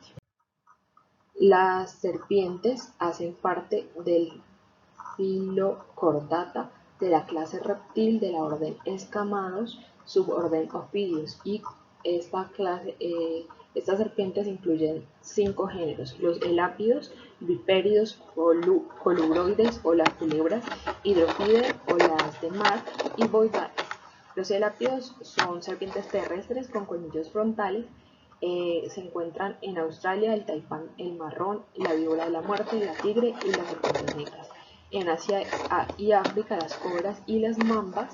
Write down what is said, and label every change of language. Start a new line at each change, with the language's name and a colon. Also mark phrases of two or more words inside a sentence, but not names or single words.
Spanish: Las serpientes hacen parte del Phyllocordata de la clase reptil de la orden Escamados, suborden Ophidius, y estas serpientes incluyen 5 géneros: los elápidos, vipéridos, colubroides o las culebras, hidropidae o las de mar y boidae. Los elápidos son serpientes terrestres con colmillos frontales. Se encuentran en Australia el taipán, el marrón, la víbora de la muerte, la tigre y las serpientes negras. En Asia y África las cobras y las mambas.